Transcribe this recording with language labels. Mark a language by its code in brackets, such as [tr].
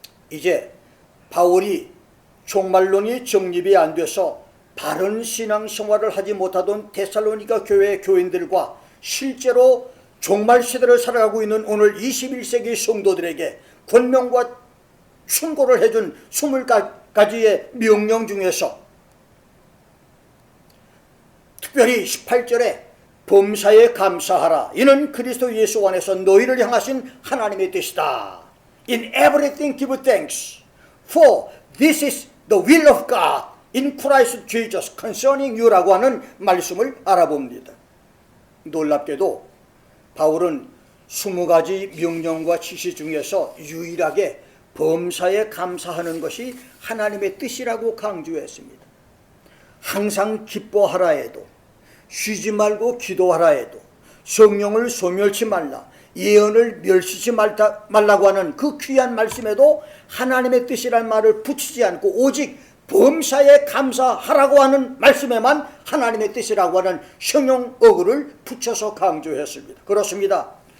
[ko] 이제 바울이 종말론이 정립이 안 돼서 바른 신앙생활을 하지 못하던 데살로니가 교회 교인들과 실제로 종말 시대를 살아가고 있는 오늘 21세기 성도들에게 권면과 충고를 해준 20가지의 명령 중에서 특별히 18절에 범사에 감사하라. 이는 그리스도 예수 안에서 너희를 향하신 하나님의 뜻이다. [en] In everything give thanks, for this is the will of God in Christ Jesus concerning you [ko] 라고 하는 말씀을 알아봅니다. 놀랍게도 바울은 20가지 명령과 지시 중에서 유일하게 범사에 감사하는 것이 하나님의 뜻이라고 강조했습니다. 항상 기뻐하라 해도, 쉬지 말고 기도하라 해도, 성령을 소멸치 말라, 예언을 멸시치 말라고 하는 그 귀한 말씀에도 하나님의 뜻이라는 말을 붙이지 않고 오직 범사에 감사하라고 하는 말씀에만 하나님의 뜻이라고 하는 형용어구를 붙여서 강조했습니다. 그렇습니다.